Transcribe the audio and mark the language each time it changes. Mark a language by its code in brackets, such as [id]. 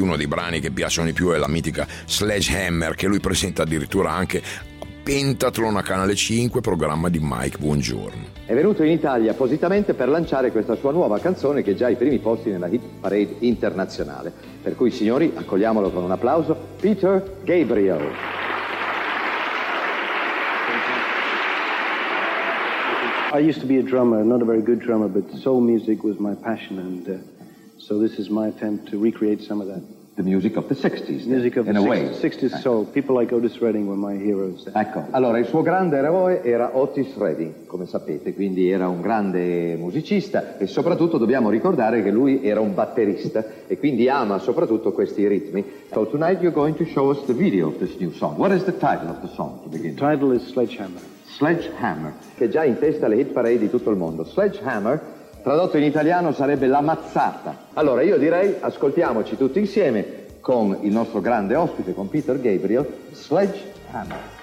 [it] Uno dei brani che piacciono di più è la mitica Sledgehammer, che lui presenta addirittura anche Pentathlon a Canale 5, programma di Mike Buongiorno. È venuto in Italia appositamente per lanciare questa sua nuova canzone che è già ai primi posti nella hit parade internazionale. Per cui, signori, accogliamolo con un applauso, Peter Gabriel. [en] I used to be a drummer, not a very good drummer, but soul music was my passion, and so this is my attempt to recreate some of that. The music of the 60s, music of in the a way. 60s soul. People like Otis Redding were my heroes. [it] Ecco, allora il suo grande eroe era Otis Redding, come sapete, quindi era un grande musicista, e soprattutto dobbiamo ricordare che lui era un batterista e quindi ama soprattutto questi ritmi. [en] So tonight you're going to show us the video of this new song. What is the title of the song to begin? The title is Sledgehammer. Sledgehammer. [it] Che è già in testa alle hit parade di tutto il mondo. Sledgehammer, tradotto in italiano, sarebbe la mazzata. Allora, io direi, ascoltiamoci tutti insieme con il nostro grande ospite, con Peter Gabriel, Sledgehammer.